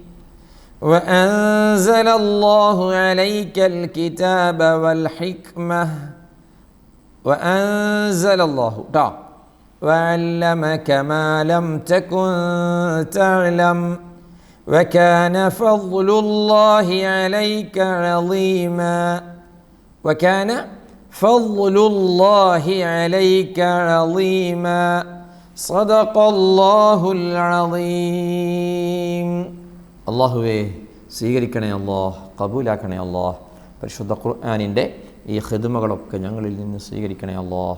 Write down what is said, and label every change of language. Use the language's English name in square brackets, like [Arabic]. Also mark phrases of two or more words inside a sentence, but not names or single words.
[Arabic] وأنزل الله عليك الكتاب والحكمة وأنزل الله وعلمك ما لم تكن تعلم وكان فضل الله عليك عظيما. وكان فضل الله عليك عظيما صدق الله العظيم. [Malayalam] അല്ലാഹുവേ സ്വീകരിക്കണേ അല്ലാഹ്, കബൂലാക്കണേ അല്ലാഹ്. പരിശുദ്ധ ഖുർആനിൻ്റെ ഈ ഖിദ്മകളൊക്കെ ഞങ്ങളിൽ നിന്ന് സ്വീകരിക്കണേ അല്ലാഹ്.